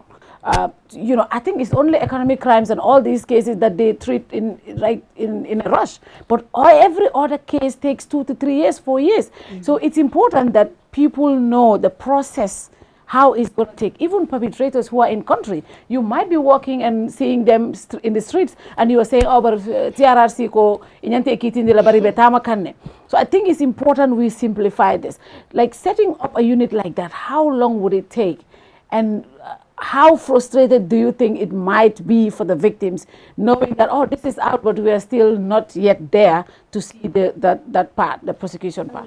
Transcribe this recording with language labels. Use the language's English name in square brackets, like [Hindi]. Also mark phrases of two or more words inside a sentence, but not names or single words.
[English] You know, I think it's only economic crimes and all these cases that they treat in a rush. But every other case takes 2 to 3 years, 4 years. So it's important that people know the process, how it's going to take. Even perpetrators who are in country, you might be walking and seeing them in the streets, and you are saying, oh, but TRRC [Mandingo] ko inyante kitindi la bari betama kanne. [English] So I think it's important we simplify this. Like setting up a unit like that, how long would it take? And how frustrated do you think it might be for the victims, knowing that, oh, this is out, but we are still not yet there to see that part, the prosecution part?